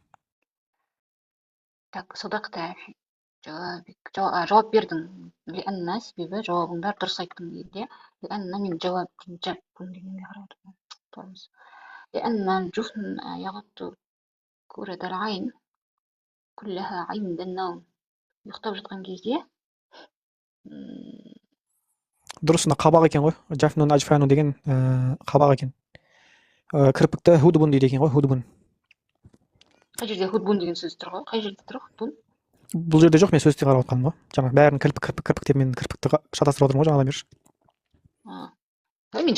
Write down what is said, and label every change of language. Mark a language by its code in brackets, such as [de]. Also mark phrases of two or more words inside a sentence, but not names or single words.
[kk] Так, صدقت. жауап бердің. لأن себебі жауабыңдар дұрыс айттың дейді. لأن мен жауап дегенге қарап отырмын. [ar] لأن الجفن يغطي كرة العين كلها عند النوم [kk] ұйықтап жатқан кезде дұрыс, мына қабақ екен ғой. [ar] جفن أجفان [kk] деген қабақ екен. Кірпікті худбун дейді екен ғой, худбун. қай жерде худбун деген сөз тұр ғой? Қай жерде тұр худбун? Бұл жерде жоқ, мен сөзді қарап отқаным ғой. Жаңа бәрін кірпік деп мен кірпікті шатастырып отырмын ғой жаңадан бері.